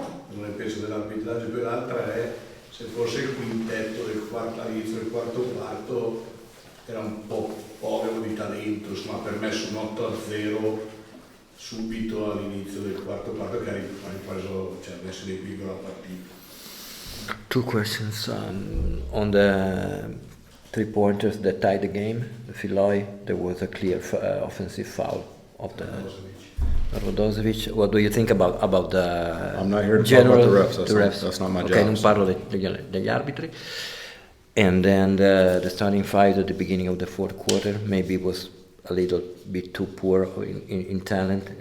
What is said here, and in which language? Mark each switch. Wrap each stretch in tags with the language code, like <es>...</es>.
<it>Non ne penso dell'arbitraggio, poi l'altra è se forse il quintetto all'inizio del quarto quarto era un po' povero di talento, insomma, ha permesso un 8-0 subito all'inizio del quarto quarto, che ha ripreso, ha messo in equilibrio la partita.</it> <en>Two questions on the 3 pointers that tied the game. The Filoi, there was a clear offensive foul of the Radosevic. What do you think about the I'm not here to general, talk about the refs. That's not my job.</en> <it>Okay, non parlo degli arbitri.</it> <en>And then the starting five at the beginning of the fourth quarter maybe was a little bit too poor in talent.</en>